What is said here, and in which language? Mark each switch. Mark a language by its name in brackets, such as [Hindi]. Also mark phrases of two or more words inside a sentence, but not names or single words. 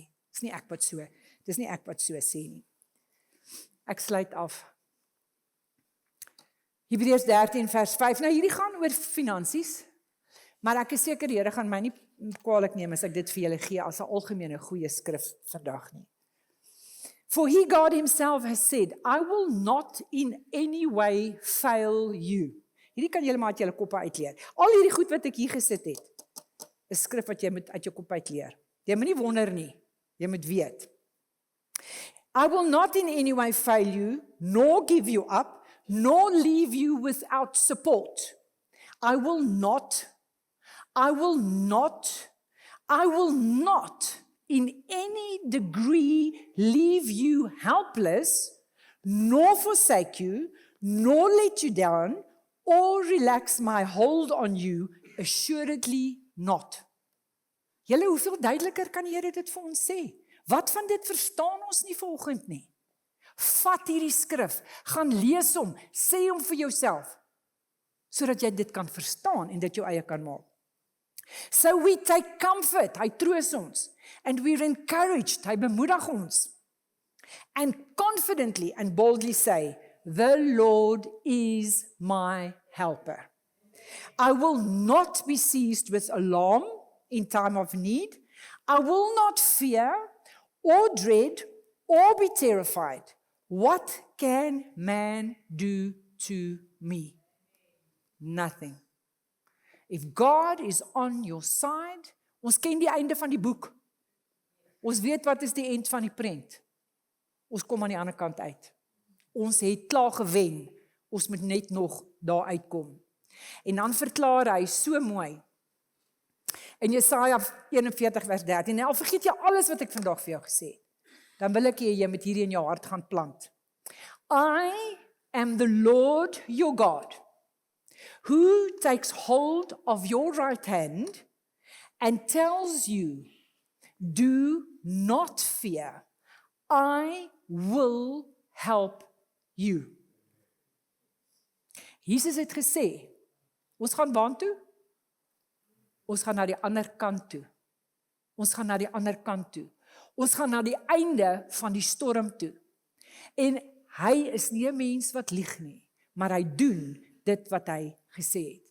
[Afrikaans] Dis nie ek wat so sê nie. Ek sluit af. Hebreërs 13 vers 5. Nou hierdie gaan oor finansies, maar ek is seker die Here gaan my nie kwaadlik neem as ek dit vir julle gee as 'n algemene goeie skrif vandag nie. [English] For he, God himself, has said, I will not in any way fail you. [Afrikaans] Hierdie kan julle maar uit julle koppe uitleer. Al hierdie goed wat ek hier gesit het, is skrif wat jy moet uit jou kop uitleer. Jy moet nie wonder nie, jy moet weet. [English] I will not in any way fail you, nor give you up, nor leave you without support. I will not in any degree leave you helpless, nor forsake you, nor let you down, or relax my hold on you, assuredly not. [Afrikaans] Julle, hoeveel duideliker kan die Here dit vir ons sê? Wat van dit verstaan ons nie vanoggend nie? Vat hierdie skrif, gaan lees hom, sê hom vir jouself, sodat jy dit kan verstaan en dit jou eie kan maak. [English] So we take comfort, [Afrikaans] hy troos ons, [English] and we're encouraged, [Afrikaans] hy bemoedig ons, [English] and confidently and boldly say, the Lord is my helper. I will not be seized with alarm in time of need. I will not fear or dread or be terrified. What can man do to me? Nothing. If God is on your side, [Afrikaans] ons ken die einde van die boek. Ons weet wat is die eind van die prent. Ons kom aan die ander kant uit. Ons het klaar gewen. Ons moet net nog daar uitkom. En dan verklaar hy so mooi. In Jesaja 41 vers 13. En al vergeet jy alles wat ek vandag vir jou gesê het. Dan wil ek jy met hierdie in jou hart gaan plant. [English] I am the Lord your God, who takes hold of your right hand and tells you, do not fear, I will help you. [Afrikaans] Jesus het gesê, ons gaan waar toe? Ons gaan na die ander kant toe. Ons gaan na die ander kant toe. Ons gaan na die einde van die storm toe. En hy is nie 'n mens wat lieg nie, maar hy doen dit wat hy gesê het.